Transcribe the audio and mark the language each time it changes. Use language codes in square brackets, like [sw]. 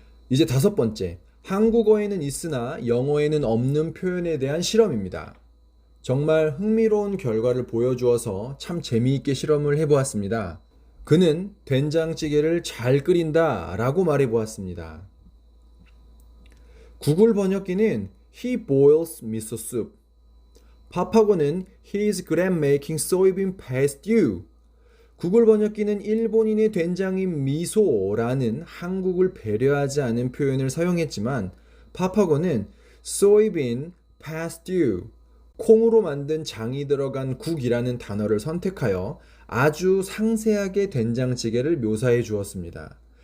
[ko] 이제 다섯 번째, 한국어에는 있으나 영어에는 없는 표현에 대한 실험입니다. 정말 흥미로운 결과를 보여주어서 참 재미있게 실험을 해보았습니다. 그는 된장찌개를 잘 끓인다 라고 말해보았습니다. 구글 번역기는 [en] He boils miso soup. [ko] 파파고는 [en] He's good at making soybean paste stew. [ko] 구글 번역기는 일본인의 된장인 미소라는 한국을 배려하지 않은 표현을 사용했지만 파파고는 [en] soybean paste stew, [ko] 콩으로 만든 장이 들어간 국이라는 단어를 선택하여 아주 상세하게 된장찌개를 묘사해 주었습니다.